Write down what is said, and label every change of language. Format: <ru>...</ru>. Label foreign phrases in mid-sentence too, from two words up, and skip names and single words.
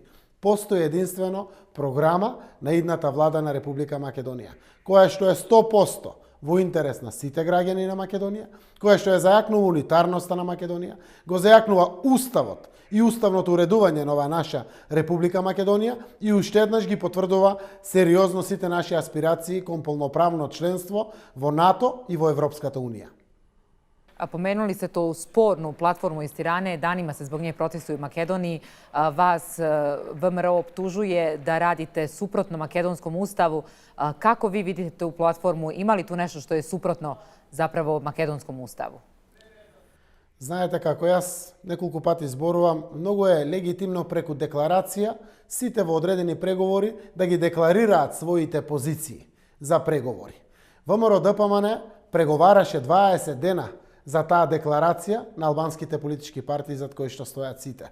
<mk>Постои единствено програма на идната влада на Република Македонија, која што е 100% во интерес на сите граѓани на Македонија, која што е зајакнува унитарноста на Македонија, го зајакнува уставот и уставното уредување на оваа наша Република Македонија и уште еднаш ги потврдува сериозно сите наши аспирации кон полноправно членство во НАТО и во Европската унија.</mk> <bs>A pomenuli ste to spornu platformu iz Tirane, danima se zbog nje protestuju u Makedoniji. Vas VMRO optužuje da radite suprotno makedonskom ustavu. Kako vi vidite tu platformu? Ima li tu nešto što je suprotno zapravo makedonskom ustavu?</bs> <mk>Знаете како јас неколку пати зборувам, многу е легитимно преку декларација сите во одредени преговори да ги декларираат своите позиции за преговори. ВМРО ДПМН преговараше 20 дена за таа декларација на албанските политички партии зад кои што стојат сите.</mk>